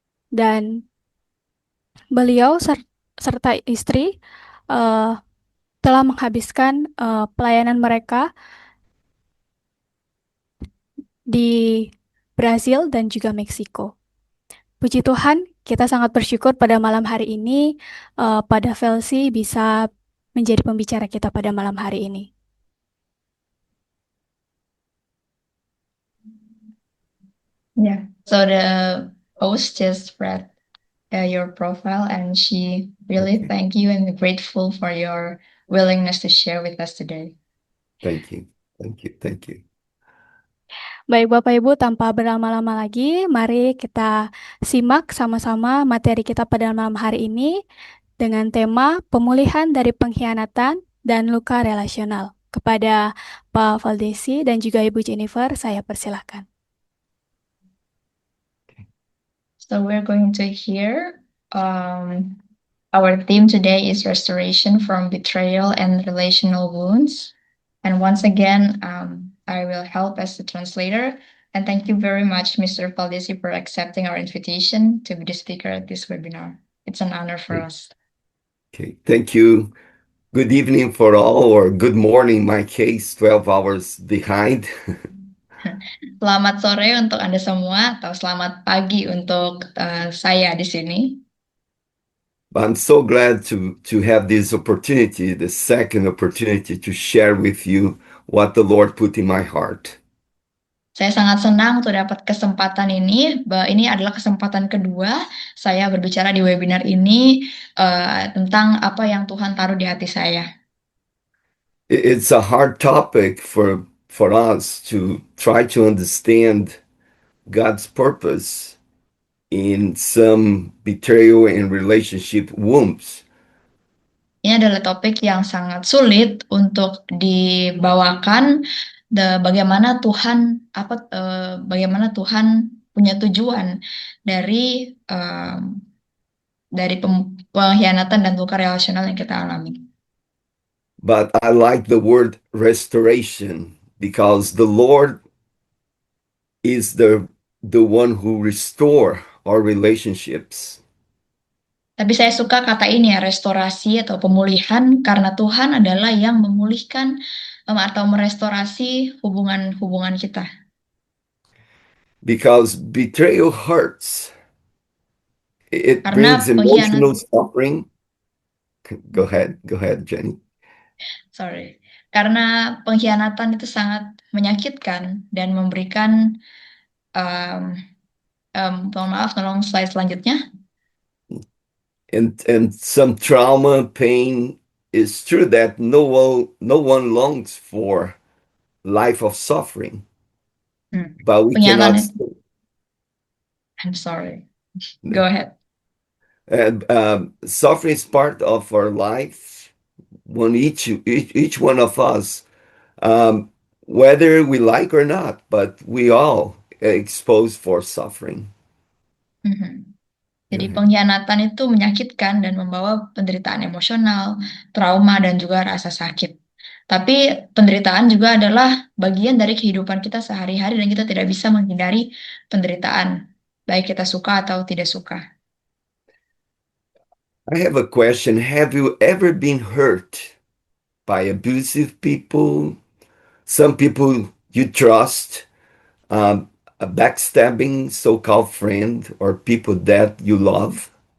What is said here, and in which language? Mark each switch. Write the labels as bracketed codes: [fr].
[id] dan beliau serta istri telah menghabiskan pelayanan mereka di Brazil dan juga Meksiko. Puji Tuhan, kita sangat bersyukur pada malam hari ini pada Velsi bisa menjadi pembicara kita pada malam hari ini. [en] Yeah, so the host just read your profile and she really thank you and grateful for your willingness to share with us today. Thank you. [id] Baik Bapak Ibu, tanpa berlama-lama lagi, mari kita simak sama-sama materi kita pada malam hari ini dengan tema pemulihan dari pengkhianatan dan luka relasional. Kepada Pak Valdesi dan juga Ibu Jennifer, saya persilahkan. [en] So we're going to hear our theme today is restoration from betrayal and relational wounds. And once again, I will help as the translator. And thank you very much, Mr. Valdesi, for accepting our invitation to be the speaker at this webinar. It's an honor for us. Okay, thank you. Good evening for all, or good morning, my case, 12 hours behind. [id] Selamat sore untuk Anda semua, atau selamat pagi untuk saya di sini. [en] I'm so glad to have this opportunity, the second opportunity to share with you what the Lord put in my heart. [id] Saya sangat senang untuk dapat kesempatan ini. Ini adalah kesempatan kedua saya berbicara di webinar ini tentang apa yang Tuhan taruh di hati saya. [en] It's a hard topic for us to try to understand God's purpose in some betrayal and relationship wounds. [id] Ini adalah topik yang sangat sulit untuk dibawakan. Bagaimana Tuhan punya tujuan dari pengkhianatan dan luka relasional yang kita alami. [en] But I like the word restoration because the Lord is the one who restore our relationships. [id] Tapi saya suka kata ini ya, restorasi atau pemulihan, karena Tuhan adalah yang memulihkan atau merestorasi hubungan-hubungan kita. [en] Because betrayal hurts. It [id] Karena [en] brings emotional suffering. Go ahead, Jenny. Sorry. [id] Karena pengkhianatan itu sangat menyakitkan dan memberikan mohon maaf, tolong slide selanjutnya. [en] And some trauma, pain. It's true that no one longs for life of suffering. But we cannot. I'm sorry. Go ahead. And suffering is part of our life. When each one of us, whether we like or not, but we all exposed for suffering. [id] Jadi pengkhianatan itu menyakitkan dan membawa penderitaan emosional, trauma, dan juga rasa sakit. Tapi penderitaan juga adalah bagian dari kehidupan kita sehari-hari dan kita tidak bisa menghindari penderitaan, baik kita suka atau tidak suka. [en] I have a question. Have you ever been hurt by abusive people? Some people you trust, a backstabbing so-called friend or people that you love?